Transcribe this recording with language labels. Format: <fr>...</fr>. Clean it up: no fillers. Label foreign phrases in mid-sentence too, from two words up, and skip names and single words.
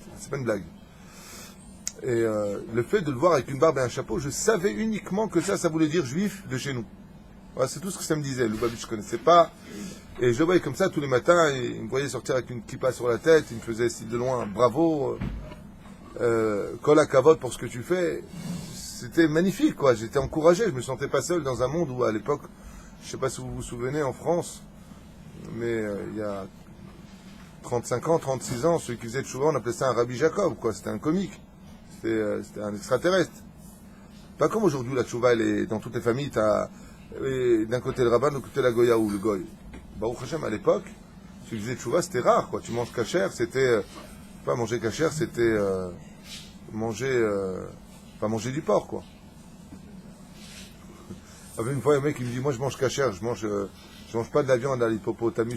<fr>C'est pas une blague. Et le fait de le voir avec une barbe et un chapeau, je savais uniquement que ça voulait dire juif de chez nous. Voilà, c'est tout ce que ça me disait. Lubavitch, je ne connaissais pas. Et je le voyais comme ça tous les matins. Et il me voyait sortir avec une kippa sur la tête. Il me faisait de loin, bravo,</fr> <he>כל הכבוד</he> <fr>pour ce que tu fais. C'était magnifique, quoi. J'étais encouragé. Je me sentais pas seul dans un monde où, à l'époque, je ne sais pas si vous vous souvenez, en France, mais il y a 35 ans, 36 ans, celui qui faisait Tchouva, on appelait ça un Rabbi Jacob, quoi. C'était un comique. C'était un extraterrestre. Pas comme aujourd'hui, la Tchouva, elle est dans toutes les familles. T'as d'un côté le rabbin, de l'autre côté la goya ou le goy.</fr> <he>ברוך השם,</he> <fr>à l'époque, celui qui faisait Tchouva, c'était rare, quoi. Tu manges kasher, c'était... pas manger kasher, c'était manger... pas manger du porc, quoi. Avait une fois un mec qui me dit, moi je mange kasher, je mange pas de la viande à l'hippopotamus.</fr>